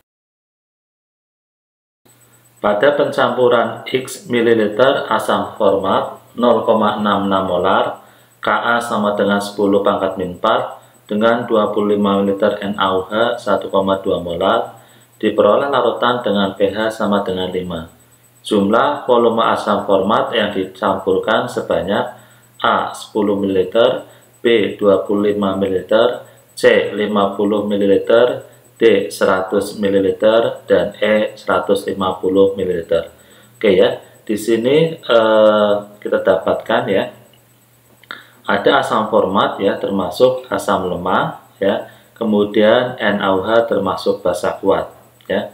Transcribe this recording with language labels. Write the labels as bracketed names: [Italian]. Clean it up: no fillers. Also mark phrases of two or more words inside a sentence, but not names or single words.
[Indonesian] Pada pencampuran X ml asam format 0,66 molar, Ka sama dengan 10 pangkat min 4 dengan 25 ml NaOH 1,2 molar, diperoleh larutan dengan pH sama dengan 5. Jumlah volume asam format yang dicampurkan sebanyak A 10 ml, B 25 ml, C 50 ml, D 100 ml, dan E 150 ml. Oke ya, di sini kita dapatkan ya, ada asam format ya, termasuk asam lemah ya, kemudian NaOH termasuk basa kuat ya.